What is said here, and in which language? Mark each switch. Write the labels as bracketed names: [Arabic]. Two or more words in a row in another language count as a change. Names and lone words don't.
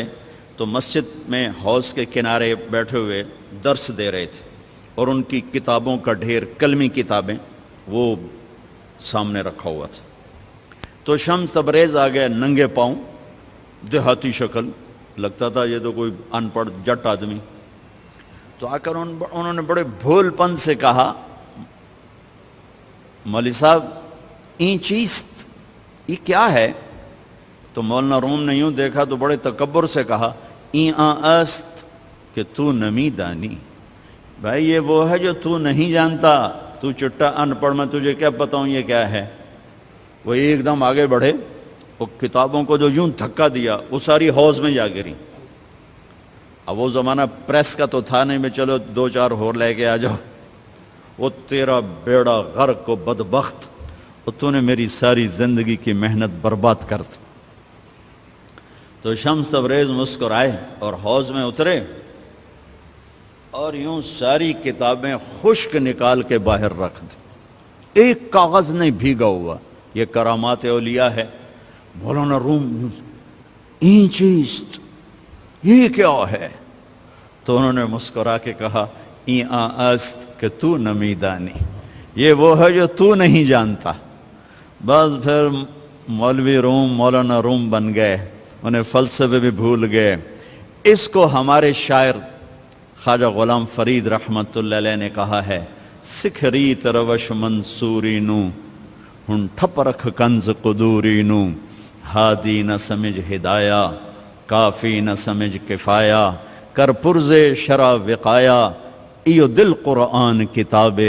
[Urdu] تو مسجد میں حوض کے کنارے بیٹھے ہوئے درس دے رہے تھے، اور ان کی کتابوں کا ڈھیر، کلمی کتابیں، وہ سامنے رکھا ہوا تھا. تو شمس تبریز آ گئے ننگے پاؤں، دیہاتی شکل، لگتا تھا یہ تو کوئی ان پڑھ جٹ آدمی. تو آ کر انہوں نے بڑے بھول پن سے کہا، مولوی صاحب [Persian] این چیست، [Urdu] یہ کیا ہے؟ تو مولانا روم نے یوں دیکھا تو بڑے تکبر سے کہا، [Persian] این است کہ تو نمی دانی. [Urdu] بھائی یہ وہ ہے جو تو نہیں جانتا، تو چٹا ان پڑھ، میں تجھے کیا بتاؤں یہ کیا ہے. وہ ایک دم آگے بڑھے، وہ کتابوں کو جو یوں دھکا دیا وہ ساری حوض میں جا گری۔ اب وہ زمانہ پریس کا تو تھا نہیں، میں چلو 2-4 اور لے کے آ جاؤ، وہ تیرا بیڑا غرق و بدبخت، اور تو نے میری ساری زندگی کی محنت برباد کر دی۔ تو شمس تبریز مسکرائے اور حوض میں اترے اور یوں ساری کتابیں خشک نکال کے باہر رکھ دی، ایک کاغذ نہیں بھیگا ہوا۔ یہ کرامات اولیاء ہے۔ مولانا روم [Persian] این چیست، [Urdu] یہ کیا ہے؟ تو انہوں نے مسکرا کے کہا [Persian] این است کہ تو نمیدانی، [Urdu] یہ وہ ہے جو تو نہیں جانتا۔ بس پھر مولوی روم مولانا روم بن گئے، انہیں فلسفے بھی بھول گئے۔ اس کو ہمارے شاعر خواجہ غلام فرید رحمت اللہ علیہ نے کہا ہے، [Saraiki] سکھری تروش منصوری نو ہن ٹھپ رکھ کنز قدوری نو، ہادی نہ سمجھ ہدایہ کافی نہ سمجھ کفایہ، کر پرز شرع وقایا ایو دل قرآن کتابے۔